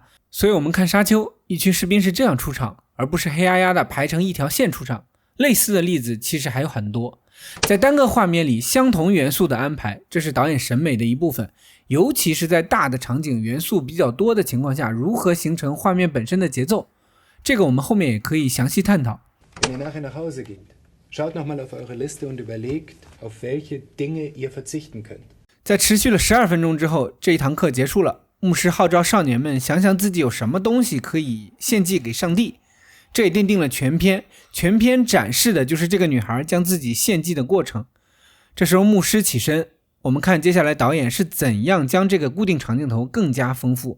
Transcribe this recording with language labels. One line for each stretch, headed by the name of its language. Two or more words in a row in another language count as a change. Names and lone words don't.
Chinese: 所以我们看沙丘，一群士兵是这样出场，而不是黑压压的排成一条线出场。类似的例子其实还有很多。在单个画面里相同元素的安排，这是导演审美的一部分，尤其是在大的场景元素比较多的情况下，如何形成画面本身的节奏，这个我们后面也可以详细探讨。
German: Schaut nochmal auf eure Liste und überlegt, auf welche Dinge ihr verzichten könnt.
Chinese: 在持续了12分钟之后，这一堂课结束了。牧师号召少年们想想自己有什么东西可以献祭给上帝， 这也奠定了全篇。全篇展示的就是这个女孩将自己献祭的过程。这时候牧师起身，我们看接下来导演是怎样将这个固定长镜头更加丰富。